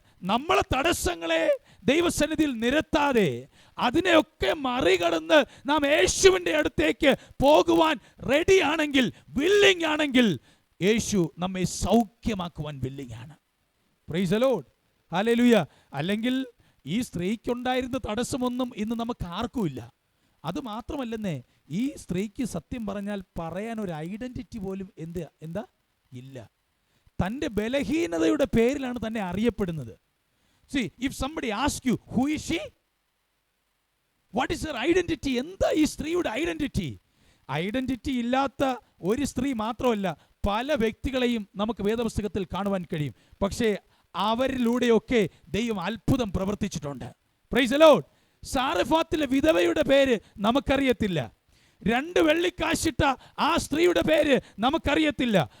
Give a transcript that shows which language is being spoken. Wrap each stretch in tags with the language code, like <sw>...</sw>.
<ml>നമ്മളെ തടസ്സങ്ങളെ ദൈവസന്നിധിയിൽ നിരത്താതെ, അതിനെയൊക്കെ മറികടന്ന് നാം യേശുവിൻ്റെ അടുത്തേക്ക് പോകുവാൻ റെഡിയാണെങ്കിൽ, വില്ലിംഗ് ആണെങ്കിൽ, യേശു നമ്മെ സൗഖ്യമാക്കുവാൻ വില്ലിംഗ് ആണ്.</ml> <en>Praise the lord.</en> <ml>ഹല്ലേലൂയ. അല്ലെങ്കിൽ ഈ സ്ത്രീക്കുണ്ടായിരുന്ന തടസ്സമൊന്നും ഇന്ന് നമുക്ക് ആർക്കുമില്ല. അത് മാത്രമല്ലെന്നേ, ഈ സ്ത്രീക്ക് സത്യം പറഞ്ഞാൽ പറയാൻ ഒരു ഐഡന്റിറ്റി പോലും എന്താ ഇല്ല. തൻ്റെ ബലഹീനതയുടെ പേരിലാണ് തന്നെ അറിയപ്പെടുന്നത്.</ml> <en>See, if somebody asks you who is she, what is her identity,</en> <ml>എന്താ ഈ സ്ത്രീയുടെ ഐഡന്റിറ്റി, ഐഡന്റിറ്റി ഇല്ലാത്ത ഒരു സ്ത്രീ മാത്രമല്ല, പല വ്യക്തികളെയും നമുക്ക് വേദപുസ്തകത്തിൽ കാണുവാൻ കഴിയും. പക്ഷേ അവരിലൂടെയൊക്കെ ദൈവം അത്ഭുതം പ്രവർത്തിച്ചിട്ടുണ്ട്.</ml> <en>Praise the lord.</en> <ml>സാറഫാത്തിലെ വിധവയുടെ പേര് നമുക്കറിയത്തില്ല. 2 വെള്ളിക്കാശിട്ട ആ സ്ത്രീയുടെ പേര് നമുക്കറിയത്തില്ല.</ml>